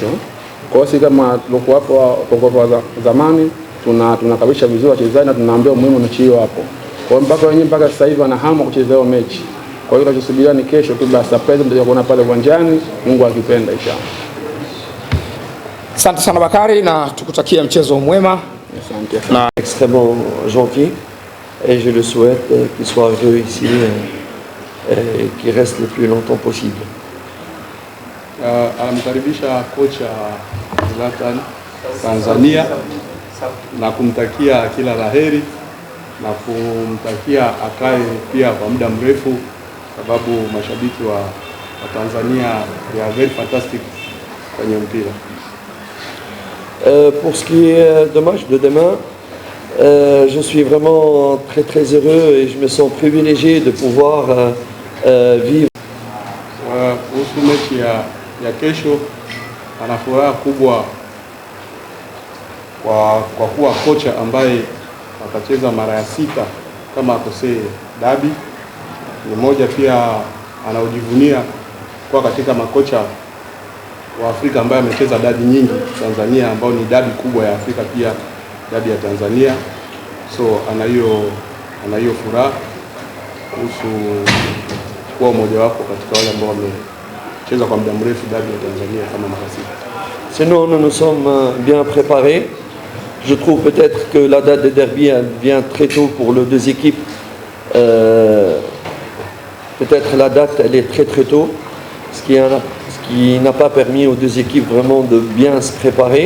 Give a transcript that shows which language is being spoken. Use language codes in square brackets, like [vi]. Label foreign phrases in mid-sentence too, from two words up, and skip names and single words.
[sw] Kwa hiyo sisi kama tulikuwa zamani tunakabisha vizuri wachezaji na tunaambia umuhimu mechi hiyo hapo. Kwa hiyo mpaka sasa hivi wana hamu kucheza hiyo mechi. Kwa hiyo tunachosubiria ni kesho tu, basi surprise mtaje kuona pale uwanjani, Mungu akipenda inshallah. Asante sana Bakari na tukutakia mchezo mwema. Asante. [fr] Extrêmement gentil et je le souhaite qu'il soit heureux ici et qu'il reste le plus longtemps possible. [sw] Anamkaribisha kocha Zlatan Tanzania na kumtakia kila laheri na kumtakia akae pia kwa muda mrefu, sababu mashabiki wa Tanzania [en] they are very fantastic [sw] kwenye mpira. [fr] Pour ce qui est de match de demain, je suis vraiment très heureux et je me sens privilégié de pouvoir vivre. [sw] Kuhusu mechi ya kesho, ana furaha kubwa kwa kuwa kocha ambaye atacheza mara ya 6 kama akosee dabi. Ni moja pia anaojivunia kwa katika makocha wa Afrika ambaye amecheza dabi nyingi Tanzania, ambao ni dabi kubwa ya Afrika pia dabi ya Tanzania. So ana hiyo furaha kuhusu kuwa mmoja wapo katika wale ambao wamecheza kwa muda mrefu dabi ya Tanzania kama mara 6. [fr] Sinon nous nous sommes bien préparés. Je trouve peut-être que la date de derby vient très tôt pour les deux équipes. Peut-être la date elle est très tôt, ce qui n'a pas permis aux deux équipes vraiment de bien se préparer.